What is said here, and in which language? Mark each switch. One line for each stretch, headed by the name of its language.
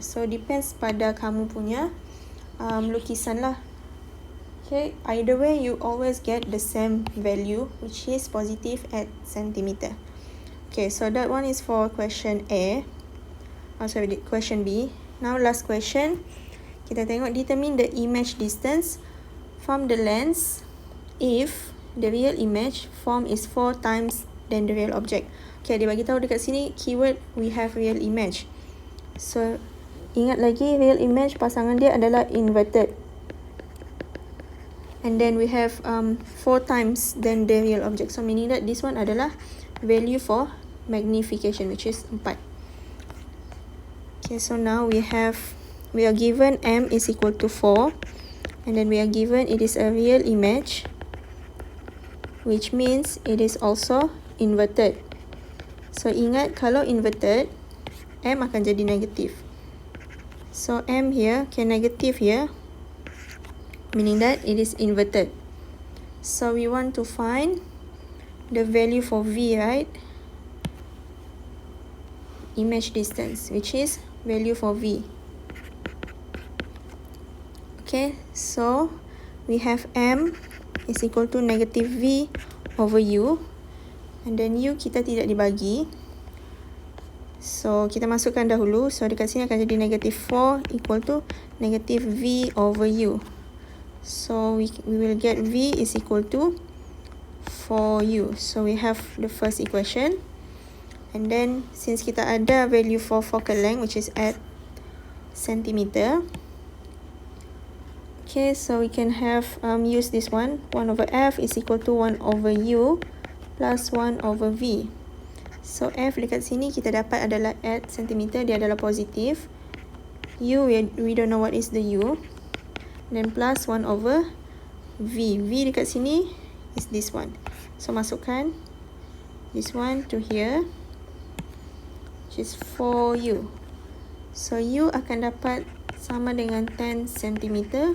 English: So, depends
Malay: pada kamu punya lukisan lah.
English: Okay, either way, you always get the same value, which is positive 8 cm. Okay, so that one is for question A. Question B. Now, last question.
Malay: Kita tengok,
English: determine the image distance from the lens if the real image form is 4 times than the real object.
Malay: Okay, dia bagi tahu dekat sini keyword
English: we have real image.
Malay: So, ingat lagi real image pasangan dia adalah inverted.
English: And then we have 4 times than the real object. So, meaning that this one adalah value for magnification, which is 4. Okay, so now we are given M is equal to 4. And then we are given it is a real image, which means it is also inverted.
Malay: So, ingat kalau inverted, M akan jadi negative.
English: So, M here, okay, negative here, meaning that it is inverted. So, we want to find the value for V, right? Image distance, which is value for V. Okay, so we have M is equal to negative V over U. And then
Malay: U kita tidak dibagi. So, kita masukkan dahulu. So, dekat sini akan jadi
English: negative 4 equal to negative V over U. So, we will get V is equal to 4U. So, we have the first equation. And then, since
Malay: kita ada
English: value for focal length, which is 8 centimeter. Okay, so we can have use this one. 1 over F is equal to 1 over U plus 1 over V.
Malay: So, F dekat sini kita dapat adalah 8 cm. Dia adalah positif.
English: U, we don't know what is the U. Then plus 1 over V. V
Malay: dekat sini
English: is this one. So, masukkan this one to here, which is 4U.
Malay: So, U akan dapat sama dengan 10 cm.